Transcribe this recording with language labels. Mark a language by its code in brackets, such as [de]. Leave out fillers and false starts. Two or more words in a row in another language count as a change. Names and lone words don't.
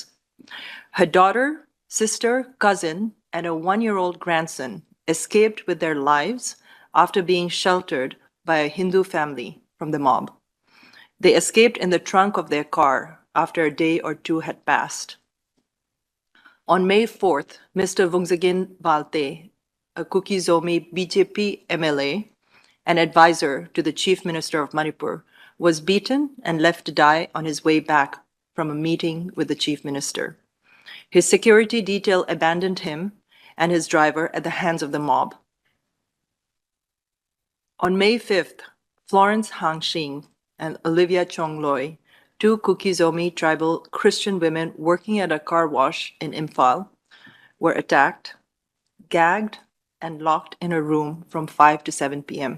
[en] Her daughter, sister, cousin, and a 1-year-old grandson escaped with their lives after being sheltered by a Hindu family from the mob. They escaped in the trunk of their car after a day or two had passed. On May 4th, Mr. Vungsagin Balte, a Kuki-Zo BJP MLA, an advisor to the Chief Minister of Manipur, was beaten and left to die on his way back from a meeting with the Chief Minister. His security detail abandoned him and his driver at the hands of the mob. On May 5th, Florence Hangxing and Olivia Chongloy, two Kuki-Zo tribal Christian women working at a car wash in Imphal, were attacked, gagged, and locked in a room from 5 to 7 p.m.